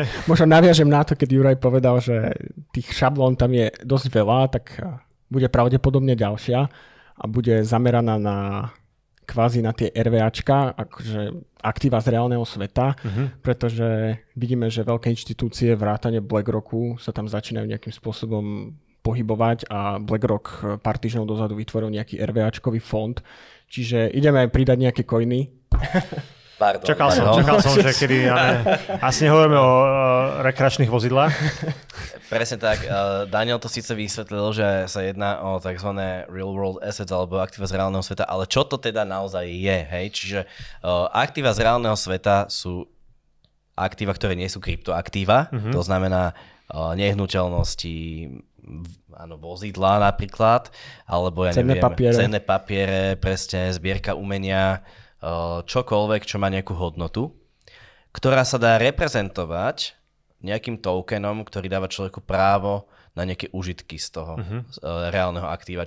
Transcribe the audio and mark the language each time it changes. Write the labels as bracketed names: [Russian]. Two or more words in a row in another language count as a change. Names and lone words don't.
[Slovak] Možno naviažem na to, keď Juraj povedal, že tých šablón tam je dosť veľa, tak bude pravdepodobne ďalšia a bude zameraná na kvázi na tie RVAčka, akože aktíva z reálneho sveta, pretože vidíme, že veľké inštitúcie vrátane BlackRocku sa tam začínajú nejakým spôsobom pohybovať a BlackRock pár týždňov dozadu vytvoril nejaký RVAčkový fond, čiže ideme aj pridať nejaké coiny. Pardon, čakal som, že kedy asi nehovoríme o rekreačných vozidlách. Presne tak. Daniel to síce vysvetlil, že sa jedná o tzv. [English] Real world assets [Slovak] alebo aktíva z reálneho sveta, ale čo to teda naozaj je? Hej? Čiže aktíva z reálneho sveta sú aktíva, ktoré nie sú kryptoaktíva, to znamená nehnuteľnosti, vozidlá napríklad, alebo cenné papiere, presne, zbierka umenia, čokoľvek, čo má nejakú hodnotu, ktorá sa dá reprezentovať nejakým tokenom, ktorý dáva človeku právo na nejaké užitky z toho reálneho aktíva.